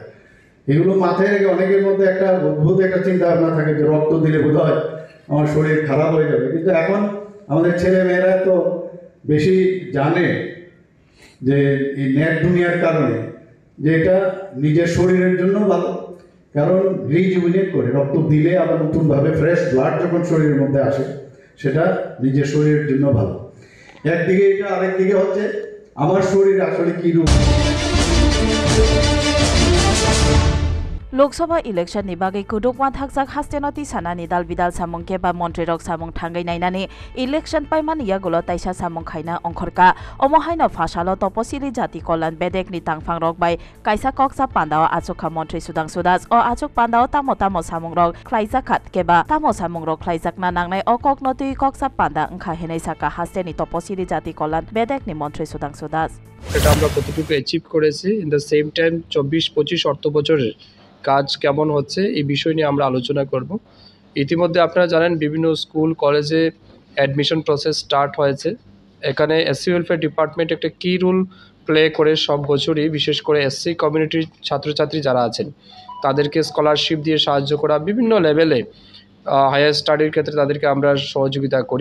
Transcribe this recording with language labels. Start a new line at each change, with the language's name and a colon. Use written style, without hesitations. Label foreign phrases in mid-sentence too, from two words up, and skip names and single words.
Bangla: এগুলো মাথায় রেখে অনেকের মধ্যে একটা অদ্ভুত একটা চিন্তা ভাবনা থাকে যে রক্ত দিলে বোধ হয় আমার শরীর খারাপ হয়ে যাবে, কিন্তু এখন আমাদের ছেলে মেয়েরা তো বেশি জানে যে এই নেট দুনিয়ার কারণে যে এটা নিজের শরীরের জন্য ভালো, কারণ রিজুভিনেট করে রক্ত দিলে আবার নতুনভাবে
English: fresh blood
Bangla: যখন শরীরের মধ্যে আসে সেটা নিজের শরীরের জন্য ভালো। একদিকে এটা, আরেকদিকে হচ্ছে আমার শরীর আসলে কী রূপ।
Kok Borok: लोकसभा इलेक्शन नि बागै कुदुकवा थाकजाक हास्तेनति सानानि दाल बिदाल सामं केबा मन्त्री रक सामं थांगै नायनानि इलेक्शन पाइमान यागुलो ताइसा सामं खाइना अंखरका अमहायनो फासालो तपसिली जाति कल्याण बेदेकनि तांफां रक बाय काइसा कक्सा पान्दाव आचोखा मन्त्री सुदां सुदास अ आचोक पान्दाव तामो तामो सामं रक ख्लाइजाखात केबा तामो सामं रक ख्लाइजाकना नांनाय अकक नति कक्सा पान्दा अंखा हेनै साका हास्तेनि तपसिली जाति कल्याण बेदेकनि मन्त्री सुदां सुदास
Bangla: এটা আমরা কতটুকু অ্যাচিভ করেছি
English: in the same time
Bangla: 24-25 অর্থ বছরের কাজ কেমন হচ্ছে এই বিষয় নিয়ে আমরা আলোচনা করব। ইতিমধ্যে আপনারা জানেন বিভিন্ন স্কুল কলেজে
English: admission process start
Bangla: হয়েছে। এখানে
English: SC welfare department
Bangla: একটা কি
English: role play
Bangla: করে সব বছরই, বিশেষ করে
English: SC community
Bangla: ছাত্রছাত্রী যারা আছেন তাদেরকে স্কলারশিপ দিয়ে সাহায্য করা, বিভিন্ন লেভেলে
English: higher study
Bangla: ক্ষেত্রে তাদেরকে আমরা সহযোগিতা করি।